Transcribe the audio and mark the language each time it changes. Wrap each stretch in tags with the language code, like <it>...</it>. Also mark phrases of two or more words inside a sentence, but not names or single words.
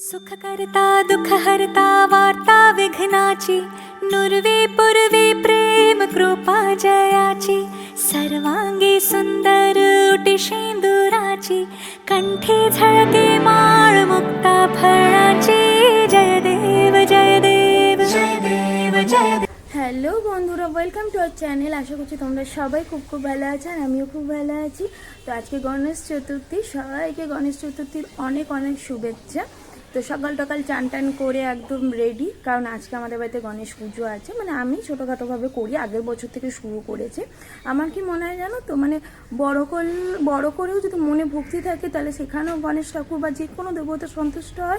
<mr>सुख करता दुख हरता वार्ता विघ्नाची नुर्वे पूर्वे प्रेम कृपा जयाची सर्वांगी सुंदर उटी शेंदुराची कंठी झळके माळ मुक्ता फळाची जय देव जय देव जय देव जय देव।</mr> <bn>হ্যালো বন্ধুরা,</bn> <en>welcome to our channel.</en> <bn>আশা করছি তোমরা সবাই খুব ভালো আছো আর আমিও খুব ভালো আছি। তো আজকে গণেশ চতুর্থী, সবাইকে গণেশ চতুর্থীর অনেক অনেক শুভেচ্ছা। তো সকাল সকাল চান টান করে একদম রেডি, কারণ আজকে আমাদের বাড়িতে গণেশ পুজো আছে। মানে আমি ছোটোখাটোভাবে করি, আগের বছর থেকে শুরু করেছে। আমার কি মনে হয় জানো তো, মানে বড় করেও যদি মনে ভক্তি থাকে তাহলে সেখানেও গণেশ ঠাকুর বা যে কোনো দেবতা সন্তুষ্ট হয়।</bn>